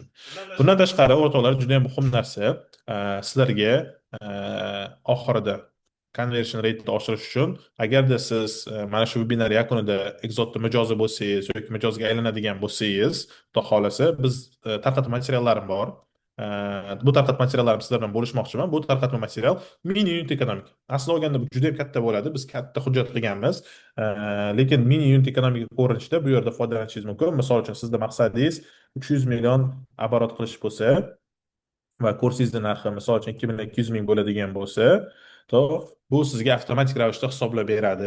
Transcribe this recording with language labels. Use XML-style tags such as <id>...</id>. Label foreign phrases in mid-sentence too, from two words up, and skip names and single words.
<uz>Bundan tashqari, o'rtoqlar, juda ham muhim narsa sizlarga oxirida</uz> <en>conversion rate'ni</en> <uz>oshirish uchun agarda siz mana shu webinar yakunida Exodda mijozi bo'lsangiz yoki mijozga aylanadigan bo'lsangiz, xudo xohlasa biz tarqatma materiallarim bor. Bu tarqatma materiallarimni sizlar bilan bo'lishmoqchiman. Bu tarqatma material</uz> <en>mini unit economic.</en> <uz>Aslida olganda bu juda ham katta bo'ladi. Biz katta hujjat qilganmiz. Lekin</uz> <en>mini unit economic</en> <uz>ko'rinishda bu yerda foydalanishingiz mumkin. Misol uchun sizda maqsadingiz 300 million оборот qilish bo'lsa va kursingizni narxi misol uchun 2200 ming bo'ladigan bo'lsa, to bu sizga avtomatik ravishda hisoblab beradi.</uz>